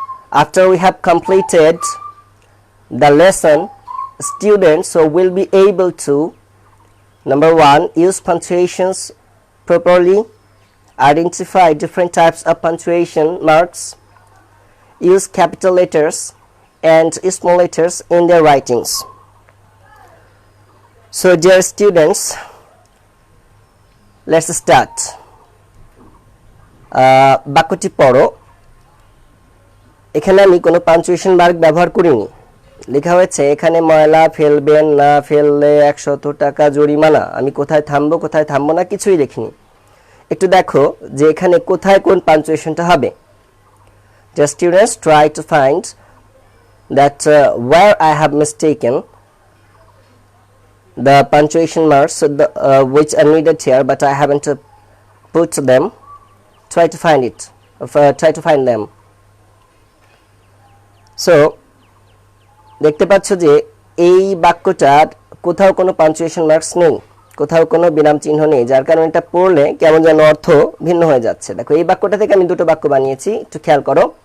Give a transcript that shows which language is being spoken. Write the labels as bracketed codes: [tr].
[en] After we have completed the lesson, students will be able to, number one, use punctuations properly, identify different types of punctuation marks, use capital letters and small letters in their writings. So dear students, let's start. [bn] বাক্যটি পড়ো। এখানে আমি কোনো punctuation mark ব্যবহার করিনি। লেখা হয়েছে এখানে ময়লা ফেলবেন না, ফেললে 100 টাকা জরিমানা। আমি কোথায় থামবো না কিছুই লিখিনি। একটু দেখো যে এখানে কোথায় কোন পাঞ্চুয়েশনটা হবে। [en] The students try to find that where I have mistaken the punctuation marks which are needed here, but I haven't put them. Try to find it. Try to find them. [bn] So দেখতে পাচ্ছ যে এই বাক্যটার কোথাও কোনো punctuation marks নেই, কোথাও কোনো বিরাম চিহ্ন নেই, যার কারণে এটা পড়লে কেমন যেন অর্থ ভিন্ন হয়ে যাচ্ছে। দেখো এই বাক্যটা থেকে আমি দুটো বাক্য বানিয়েছি, একটু খেয়াল করো।